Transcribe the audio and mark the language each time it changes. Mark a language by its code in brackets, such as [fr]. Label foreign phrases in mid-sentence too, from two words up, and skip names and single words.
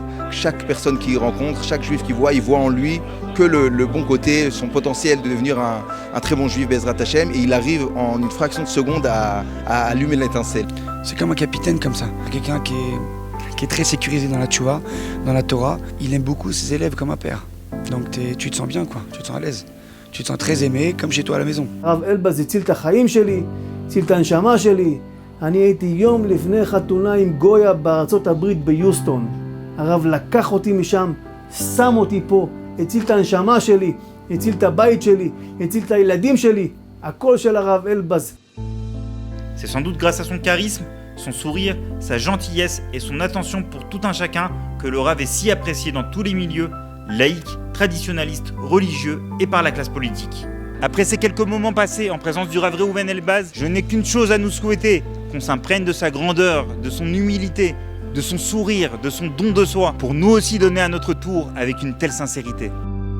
[fr] Chaque personne qu'il rencontre, chaque juif qu'il voit, il voit en lui que le bon côté, son potentiel de devenir un très bon juif, [he] בעזרת השם, [fr] et il arrive en une fraction de seconde à allumer l'étincelle. C'est comme un capitaine comme ça, quelqu'un qui est très sécurisé dans la tchouva, dans la Torah. Il aime beaucoup ses élèves comme un père. Donc tu te sens bien, quoi. Tu te sens à l'aise. Tu te sens très aimé, comme chez toi à la maison. [he] הרב אלבז הציל את החיים שלי, הציל את הנשמה שלי. אני הייתי יום לפני חתונה עם גויה בארצות הברית ביוסטון. הרב לקח אותי משם, שם אותי פה, הציל את הנשמה שלי, הציל את הבית שלי, הציל את הילדים שלי. הכל של הרב אלבז. [fr] C'est sans doute grâce à son charisme, son sourire, sa gentillesse et son attention pour tout un chacun que le Rav est si apprécié dans tous les milieux, laïques, traditionnalistes, religieux et par la classe politique. Après ces quelques moments passés en présence du Rav Reuven Elbaz, je n'ai qu'une chose à nous souhaiter, qu'on s'imprègne de sa grandeur, de son humilité, de son sourire, de son don de soi, pour nous aussi donner à notre tour avec une telle sincérité.